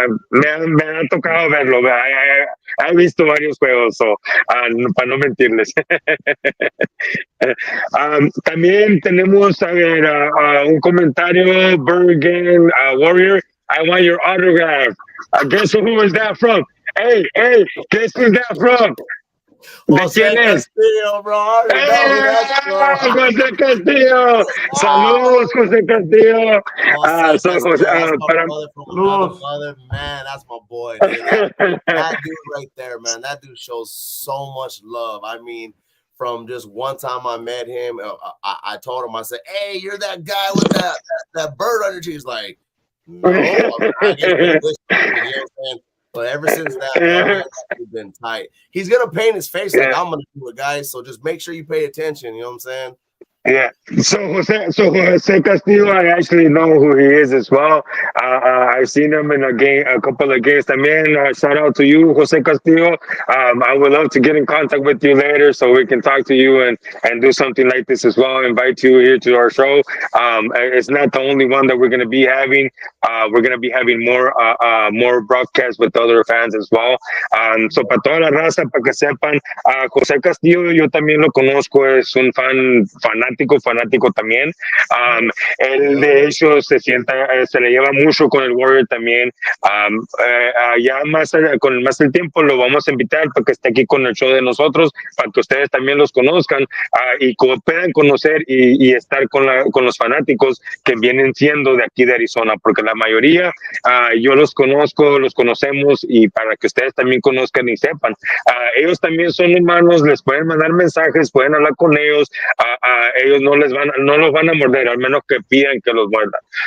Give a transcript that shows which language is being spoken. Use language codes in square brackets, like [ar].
[es] Me ha tocado verlo, he visto varios juegos, para no mentirles. También tenemos un comentario, Birdgang Warrior, [en] I want your autograph. Guess who is that from? Hey, guess who's that from? [es] ¿De quién es? [en] Castillo, bro. [es] José Castillo. Saludos, José Castillo. [en] Man, that's my boy. Dude. That dude right there, man. That dude shows so much love. I mean, from just one time I met him, I told him, I said, hey, you're that guy with that bird on your cheek. He's like, no, I guess you know what I'm saying? But ever since that, he's been tight. He's gonna paint his face like I'm gonna do it, guys. So just make sure you pay attention. You know what I'm saying? Yeah. So Jose Castillo, I actually know who he is as well. I've seen him in a couple of games. [es] También, [en] shout out to you, Jose Castillo. I would love to get in contact with you later so we can talk to you and do something like this as well. Invite you here to our show. It's not the only one that we're going to be having. We're going to be having more broadcasts with other fans as well. [es] So para toda la raza, para que sepan, Jose Castillo, yo también lo conozco, es un fanático también. Él de hecho se le lleva mucho con el Warrior también. Ya con más el tiempo lo vamos a invitar para que esté aquí con el show de nosotros, para que ustedes también los conozcan y puedan conocer y estar con los fanáticos que vienen siendo de aquí de Arizona, porque la mayoría yo los conozco, los conocemos, y para que ustedes también conozcan y sepan, ellos también son humanos, les pueden mandar mensajes, pueden hablar con ellos, ellos no los van a morder, al menos que pidan que los muerdan.